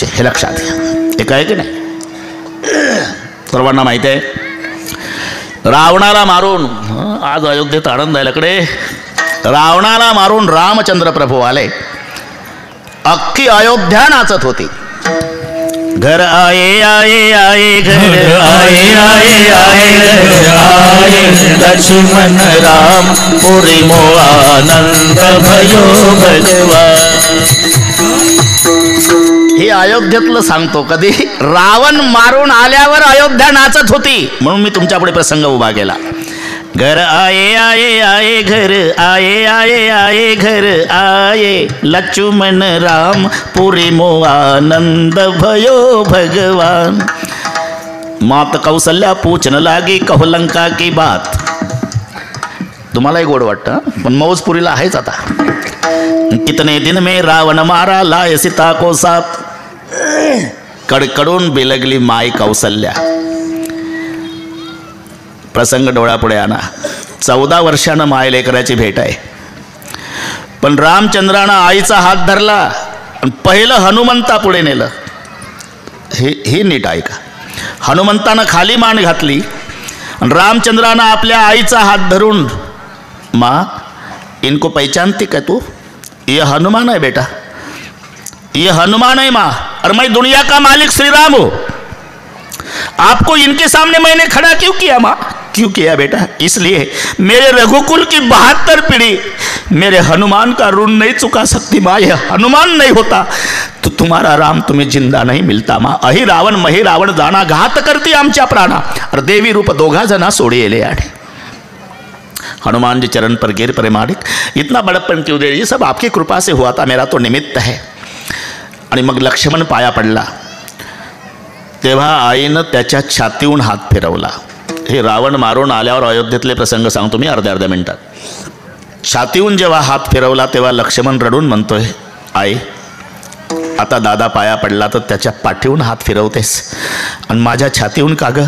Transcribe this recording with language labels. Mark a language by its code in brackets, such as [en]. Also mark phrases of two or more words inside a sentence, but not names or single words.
[mr] हे लक्षात घ्या, हे काय की नाही, सर्वांना माहिती आहे। रावणाला मारून, आज अयोध्येत आनंद आहे लकडे, रावणाला मारून रामचंद्र प्रभू आले, अख्खी अयोध्या नाचत होती। [hi] घर आए आए आए घर आए आए आए घर आए लक्ष्मण राम पुरी मो आनंद भयो भगवान. [mr] हे अयोध्येतलं सांगतो. कधी रावण मारून आल्यावर अयोध्या नाचत होती म्हणून मी तुमच्यापुढे प्रसंग उभा केला. [hi] घर आए आए आए घर आए आए आए घर आए लक्ष्मण राम पुरी मो आनंद भयो भगवान. मात कौशल्या पूछन लागी कहो लंका की बात. [mr] तुम्हालाही गोड वाटतं पण मौजपुरीला आहेच आता. [hi] कितने दिन में रावण मारा लाय सीता को साथ. [mr] कडकडून बिलगली माई कौशल्या. प्रसंग डोळ्यापुढे आणा. 14 वर्षानं माय लेकराची भेट आहे. पण रामचंद्रानं आईचा हात धरला आणि पहिलं हनुमंता पुढे नेलं. ही नीट ऐका. हनुमंतानं खाली मान घातली आणि रामचंद्रानं आपल्या आईचा हात धरून, [hi] माँ इनको पहचानती क्या तू? ये हनुमान है बेटा, ये हनुमान है माँ, और मैं दुनिया का मालिक श्री राम हूं. आपको इनके सामने मैंने खड़ा क्यों किया माँ? क्यों किया बेटा? इसलिए मेरे रघुकुल की 72 पीढ़ी मेरे हनुमान का ऋण नहीं चुका सकती माँ. यह हनुमान नहीं होता तो तुम्हारा राम तुम्हें जिंदा नहीं मिलता माँ. [mr] अहि रावण मही रावण जाना घात करती आमच्या प्राणा, और देवी रूप दोघा जना सोड़ी एले आड़े. [hi] हनुमान जी चरण पर गिर परे मालिक, इतना बड़प्पन क्यों दे? ये सब आपकी कृपा से हुआ था, मेरा तो निमित्त है. [mr] आणि मग लक्ष्मण पाया पडला. तेव्हा आईनं त्याच्या छातीहून हात फिरवला. हे रावण मारून आल्यावर अयोध्येतले प्रसंग सांगतो मी अर्ध्या मिनिटात. छातीहून जेव्हा हात फिरवला तेव्हा लक्ष्मण रडून म्हणतोय, आई आता दादा पाया पडला तर त्याच्या पाठीहून हात फिरवतेस आणि माझ्या छातीहून का ग?